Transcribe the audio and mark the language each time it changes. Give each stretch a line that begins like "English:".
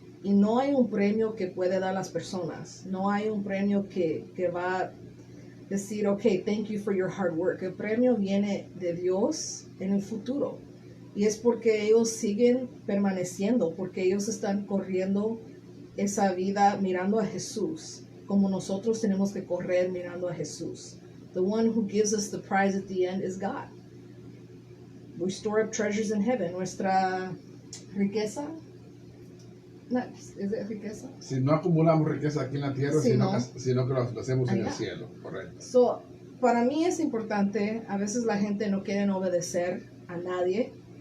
Spanish: Y no hay un premio que puede dar las personas. No hay un premio que va a decir,
English: okay, thank you for your hard work.
Spanish: El premio viene de Dios en el futuro. Y es porque ellos siguen permaneciendo, porque ellos están corriendo esa vida mirando a Jesús, como nosotros tenemos que correr mirando a Jesús.
English: The one who gives us the prize at the end is God. We store up treasures in heaven.
Spanish: Nuestra riqueza, no, ¿es de riqueza? Si no acumulamos riqueza aquí en la tierra, Sí, sino que lo hacemos en el Allá. cielo, correcto. So, para mí es importante, a veces la gente no quiere obedecer a nadie.